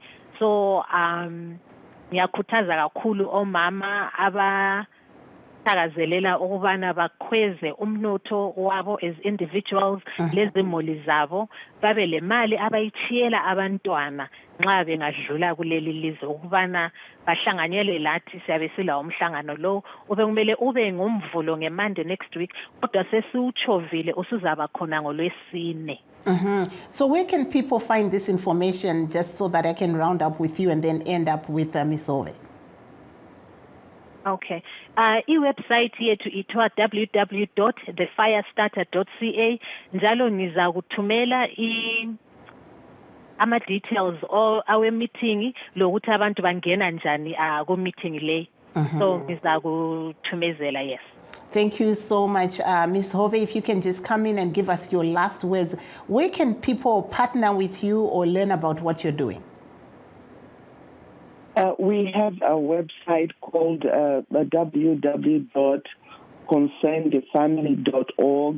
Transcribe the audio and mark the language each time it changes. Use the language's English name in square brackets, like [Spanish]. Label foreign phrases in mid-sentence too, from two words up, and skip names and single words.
[North Ndebele] So ngiyakhuthaza kakhulu omama abathakazelela ukubana bakhweze umnotho wabo [English] as individuals, [North Ndebele] lezimuli zabo, babe le mali abayichiyela abantwana nxa bengadlula kuleli lizwe ukubana bahlanganyele lathi. Siyabe sila umhlangano lo kumele ube ngomvulo ngeMonday [English] next week, [North Ndebele] kodwa sesiwuchovile usuzaba khona ngoLwesine. [English] So where can people find this information, just so that I can round up with you and then end up with Ms. Ove? [North Ndebele] Okay. I-website yethu ithiwa www.thefirestarter.ca. Njalo ngizakuthumela ama-details awe meeting lokuthi abantu bangena njani ku-meeting le. So ngizakuthumezela, [English] yes. Thank you so much, Ms. Hove. If you can just come in and give us your last words, where can people partner with you or learn about what you're doing? We have a website called www.concernthefamily.org.